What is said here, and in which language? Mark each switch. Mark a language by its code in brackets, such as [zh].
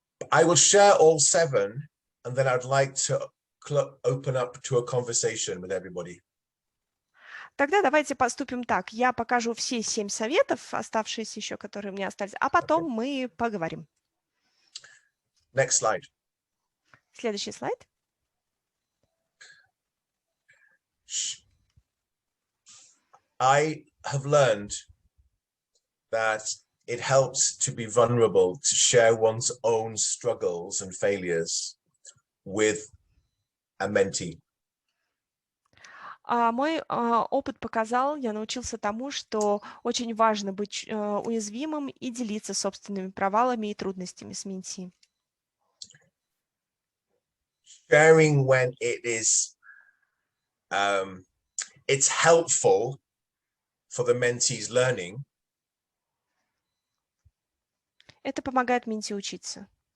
[en] I will share all 7, and then I'd like to open up to a conversation with everybody. [ru] Тогда давайте поступим так. Я покажу все 7 советов, оставшиеся еще, которые мне остались, а потом мы поговорим. [en] Next slide. [ru] Следующий слайд. [en] I have learned that it helps to be vulnerable, to share one's own struggles and failures with a mentee. [ru] Мой опыт показал, я научился тому, что очень важно быть уязвимым и делиться собственными провалами и трудностями с менти. [en] Sharing when it is, it's helpful for the mentee's learning. [ru] Это помогает менти учиться.